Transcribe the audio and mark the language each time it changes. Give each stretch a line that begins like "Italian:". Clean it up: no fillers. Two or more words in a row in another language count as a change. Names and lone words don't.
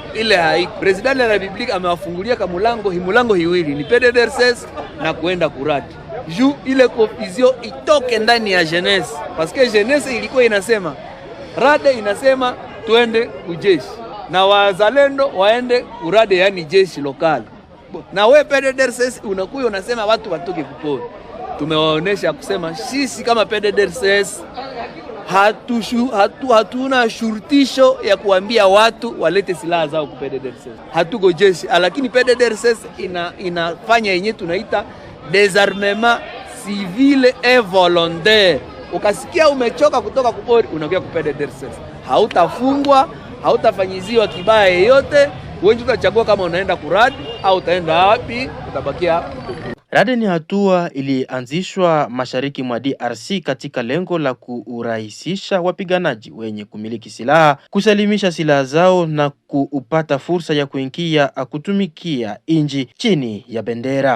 Swahili: Ile haiko. President la Republika amewafungulia mulango hiwili, ni PDDRCS na kuenda kuradi. Juu ile confusion itoke ndani ya jeunesse,
French: parce que jeunesse
Swahili: ilikuwa inasema rade inasema tuende kujeshi na wazalendo waende kurade, yani jeshi lokali. Na we PDDRCS unakuwa unasema watu watoke kupori. Tumewaonesha kusema sisi kama PDDRCS hatuna shurutisho ya kuambia watu walete silaha zao ku PDDRCS. Hatuko jeshi, lakini PDDRCS inafanya yenye tunaita
French: désarmement civile et volontaire.
Swahili: Ukasikia umechoka kutoka kupori, unakuja ku PDDRCS. Hautafungwa, hautafanyiziwa kibaya yeyote. Wewe utachagua kama unaenda kuradi au utaenda wapi, utabakia. Radi ni hatua ilianzishwa mashariki mwa DRC katika lengo la kurahisisha wapiganaji wenye kumiliki silaha kusalimisha silaha zao na kupata fursa ya kuingia kutumikia inji chini ya bendera.